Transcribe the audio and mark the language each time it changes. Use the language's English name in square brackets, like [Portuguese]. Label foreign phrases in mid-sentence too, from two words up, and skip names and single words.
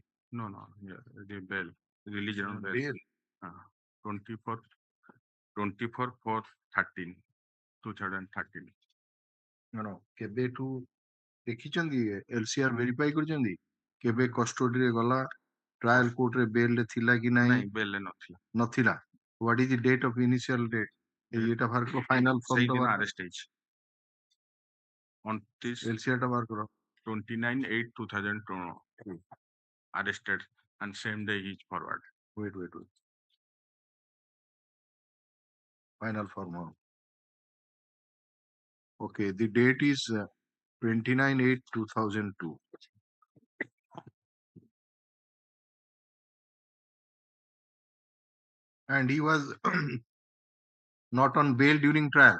[English] No, yeah, the bail, release on bail. 24 for 13, 2013. No, [Odia] କେବେଠୁ ଦେଖିଛନ୍ତି LCR verify କରିଛନ୍ତି କେବେ custody ରେ ଗଲା, [English] trial court [Odia] ରେ bail ରେ ଥିଲା କି ନାହିଁ? bail ରେ ନଥିଲା. [English] What is the date of initial date? [Odia] ଏଇଟା ବାହାର କର, [English] final form [Odia] ଟା ବାହାର arrest ହେଇଛି. [English] On this [Odia] LCR ଟା ବାହାର କର. [English] 29/8/2002 arrested and same day he is forward. Wait. Final form. Okay, the date is 29/8/2002. And he was not on bail during trial.